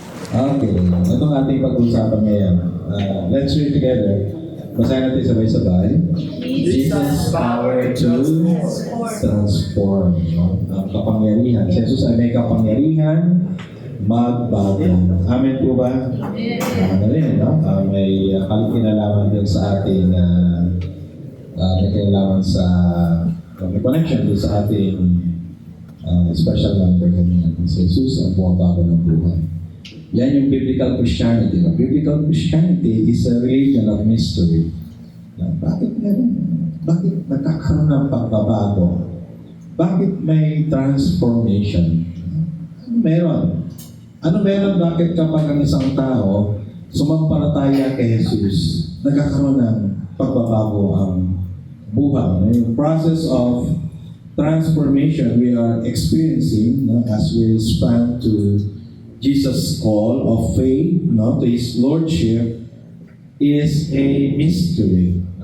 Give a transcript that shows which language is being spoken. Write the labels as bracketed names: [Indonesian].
[Filipino] Okay, itong ating pag-usapan ngayon. [English] Let's read together. [Filipino] Basahin natin sabay-sabay. [English] Jesus' power to transform. [Filipino] No? Ang kapangyarihan. Si Jesus ay may kapangyarihan magbago. Amen po ba? Ano rin, no? May kinalaman din sa ating may kinalaman sa may connection din sa ating special number kanina. Si Jesus ang bumabago ng buhay. Yan yung [English] biblical Christianity. Biblical Christianity is a religion of mystery. [Filipino] Bakit meron? Bakit nagkakaroon ng pagbabago? Bakit may transformation? Ano meron? Ano meron bakit kapag ang isang tao sumampalataya kay Jesus, nagkakaroon ng pagbabago ang buhay? [English] Yung process of transformation we are experiencing as we respond to Jesus' call of faith, to His Lordship, is a mystery.